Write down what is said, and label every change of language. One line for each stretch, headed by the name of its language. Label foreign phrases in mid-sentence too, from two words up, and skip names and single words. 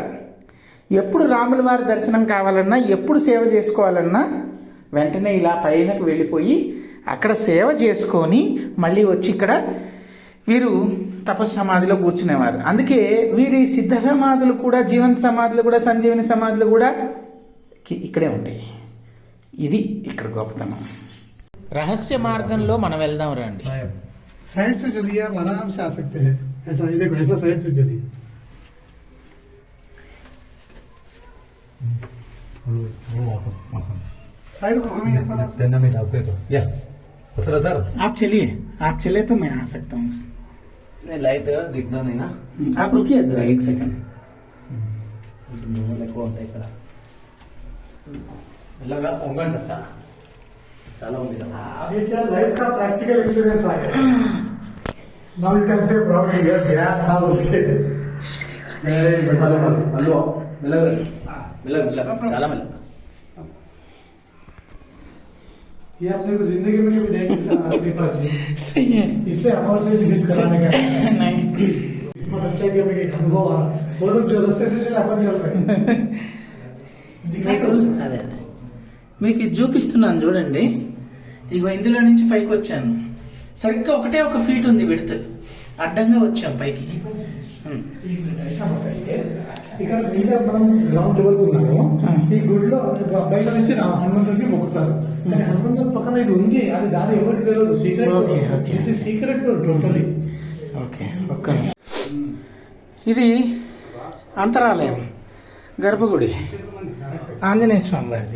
Telugu: ఎప్పుడు రాముల వారి దర్శనం కావాలన్నా, ఎప్పుడు సేవ చేసుకోవాలన్నా వెంటనే ఇలా పైనకు వెళ్ళిపోయి అక్కడ సేవ చేసుకొని మళ్ళీ వచ్చి ఇక్కడ వీరు తపస్సు సమాధిలో కూర్చునేవారు. అందుకే వీరి సిద్ధ సమాధులు కూడా, జీవంత సమాధులు కూడా, సంజీవని సమాధులు కూడా ఇక్కడే ఉంటాయి. ఇది ఇక్కడ గొప్పతనం. రహస్య మార్గంలో మనం వెళ్దాం రండి.
Hindi: साइड से चलिए, आप आराम से आ सकते हैं. ऐसा ये देखो, ऐसा साइड से चलिए. साइड को घूमिए थोड़ा सा. सर आप चलिए, आप चले तो मैं आ सकता हूँ. लाइट दिखना नहीं ना. आप रुकिए जरा एक सेकंड.
Telugu: ఇలాగా ఉంగండి సార్, చాలా చాలా ఉంది.
Hindi: अब ये क्या लाइफ का
English: practical experience
Hindi: आ गया.
English: now you can say proudly yes
Hindi: गया था बोलके.
Telugu: హలో మెల్లగా మెల్లగా చాలా మెల్లగా.
Hindi: ये अपने को जिंदगी में कभी नहीं मिला श्रीपाद जी, सही है. इसलिए हमारे से मिस कराने का नहीं, इसमें अच्छा कि हमें एक अनुभव आ रहा. वो लोग जो रास्ते से चले अपन चल रहे हैं. दिखाई तो
Telugu: అదే అదే మీకు ఇది చూపిస్తున్నాను చూడండి. ఇగో ఇందులో నుంచి పైకి వచ్చాను. సరిగ్గా ఒకటే ఒక ఫీట్ ఉంది విడ్త్, అడ్డంగా వచ్చాం పైకి.
Hindi: ऐसा बताइए,
Telugu: ఇక్కడ మీద మనం
English: ground level
Telugu: ఉన్నాము. ఈ గుడిలో బయట నుంచి హనుమంతుడికి మొక్కుతారు. కానీ హనుమంతుడి పక్కన ఇది ఉంది, అది దాని ఎవరికి తెలియదు. సీక్రెట్. ఓకే, ఓకే.
English: this is secret totally.
Telugu: ఓకే, ఒక్క నిమిషం. ఇది అంతరాలయం, గర్భగుడి, ఆంజనేయ స్వామి వారిది.